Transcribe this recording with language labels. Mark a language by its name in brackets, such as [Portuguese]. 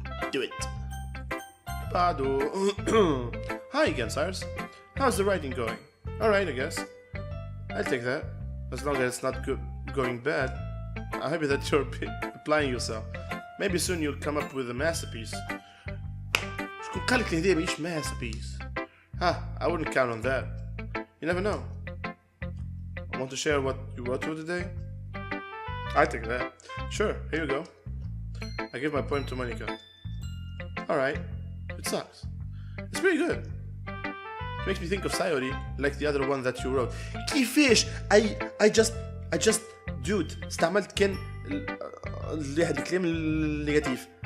[English] Do it. Pado. Hi again, Cyrus. How's the writing going? Alright, I guess. I'll take that. As long as it's not going bad. I'm happy that you're applying yourself. Maybe soon you'll come up with a masterpiece. [Arabic] شكون قال لك الهدية ماهيش masterpiece? [English] I wouldn't count on that. You never know. Want to share what you wrote to today? I take that. Sure, here you go. I give my poem to Monica. Alright. It sucks. It's pretty good. It makes me think of Sayori, like the other one that you wrote. [Arabic] كيفاش? [English] I just dude [Arabic] استعملت كان الكلام النيجاتيف.